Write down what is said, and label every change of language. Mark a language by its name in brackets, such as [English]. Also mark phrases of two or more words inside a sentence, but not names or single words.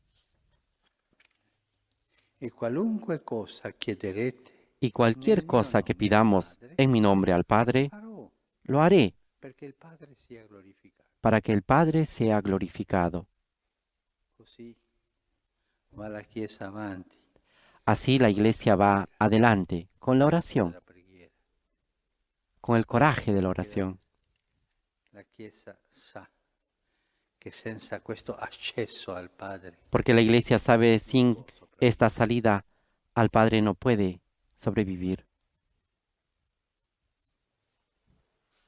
[Italian] e qualunque cosa chiederete [Spanish] y cualquier cosa que pidamos en mi nombre al Padre, [Italian] farò, [Spanish] lo haré [Italian] perché il Padre sia glorificato. [Spanish] para que el Padre sea glorificado. [Italian] Così va la Chiesa avanti [Spanish] Así la iglesia va adelante con la oración, [Italian] nella preghiera. [Spanish] con el coraje de la oración, [Italian] La Chiesa sa che senza questo accesso al Padre [Spanish] porque la iglesia sabe sin esta salida al Padre no puede sobrevivir.